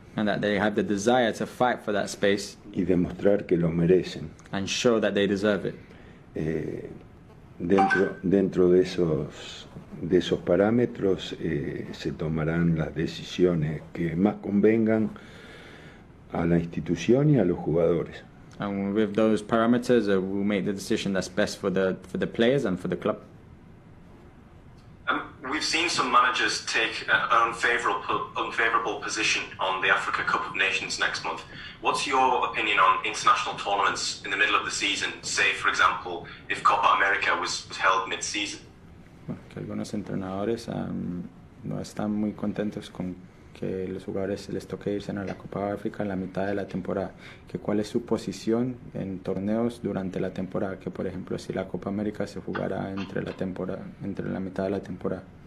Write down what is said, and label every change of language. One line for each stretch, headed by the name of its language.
English: And that they have the desire to fight for that space.
Spanish: Y demostrar que lo merecen.
English: And show that they deserve it.
Spanish: Dentro de esos parámetros se tomarán las decisiones que más convengan a la institución y a los jugadores.
English: And with those parameters, we'll make the decision that's best for the players and for the club. We've seen some managers take an unfavourable position on the Africa Cup of Nations next month. What's your opinion on international tournaments in the middle of the season? Say, for example, if Copa America was held mid-season.
Spanish: Que algunos entrenadores no están muy contentos con que los jugadores les toque irse a la Copa de África en la mitad de la temporada. Que ¿cuál es su posición en torneos durante la temporada? Que por ejemplo si la Copa América se jugara entre la mitad de la temporada.